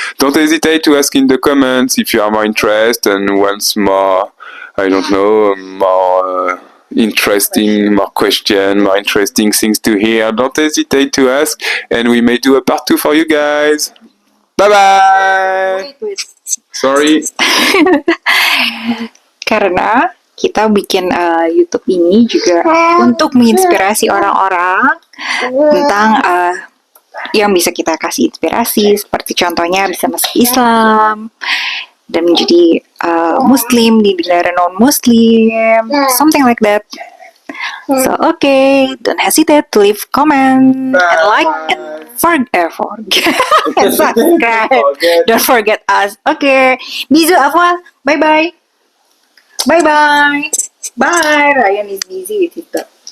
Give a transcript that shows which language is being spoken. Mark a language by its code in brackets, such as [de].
[en] Don't hesitate to ask in the comments if you are more interested and wants more, I don't know, more interesting, more question, more interesting things to hear. Don't hesitate to ask, and we may do a part 2 for you guys. Bye bye. Wait. Sorry. [id] Karena kita bikin YouTube ini juga untuk menginspirasi orang-orang tentang yang bisa kita kasih inspirasi, seperti contohnya bisa masuk Islam dan menjadi Muslim di negara non-Muslim, [en] something like that. So okay, don't hesitate to leave comment and like and forget and subscribe. Don't forget us. Okay, bisous Afwa. Bye bye. Bye bye. Bye. Ryan is busy with it.